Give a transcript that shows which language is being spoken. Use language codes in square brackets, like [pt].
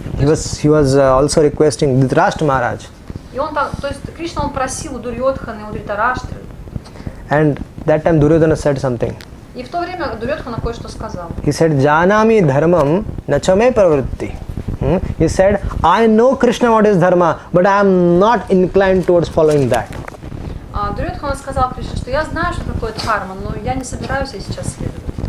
[en] He was also requesting Dhritarashtra Maharaj. [ru] И он там, то есть Кришна он просил у Дурьодханы, у Дритараштры. [en] And that time Duryodhana said something. [ru] И в то время Дурьодхана кое-что сказал. [en] He said, [sa] Janami dharmam nachame pravritti. [en] He said, I know Krishna what is dharma, but I am not inclined towards following that. [ru] Дурьодхана сказал Кришне, что я знаю, что такое дхарма, но я не собираюсь ей сейчас следовать.